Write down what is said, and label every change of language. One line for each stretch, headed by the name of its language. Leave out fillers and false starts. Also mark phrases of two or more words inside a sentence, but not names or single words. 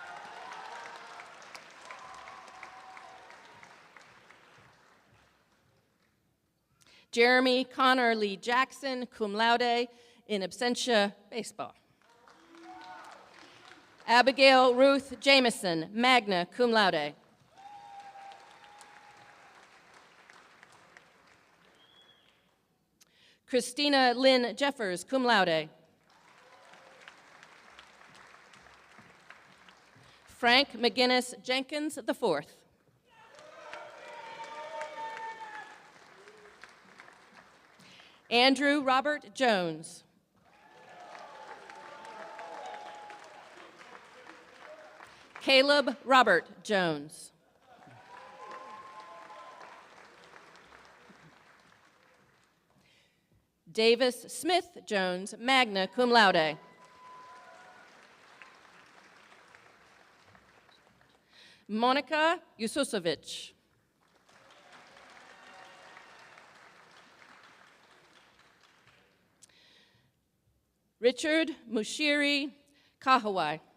English: Jeremy Connor Lee Jackson,
Latin: cum laude, in absentia, baseball.
English: Abigail Ruth Jameson,
Latin: magna cum laude.
English: Christina Lynn Jeffers,
Latin: cum laude.
English: Frank McGinnis Jenkins IV. Andrew Robert Jones. Caleb Robert Jones. Davis Smith Jones,
Latin: magna cum laude.
English: Monica Yusosovich. Richard Mushiri Kahawai.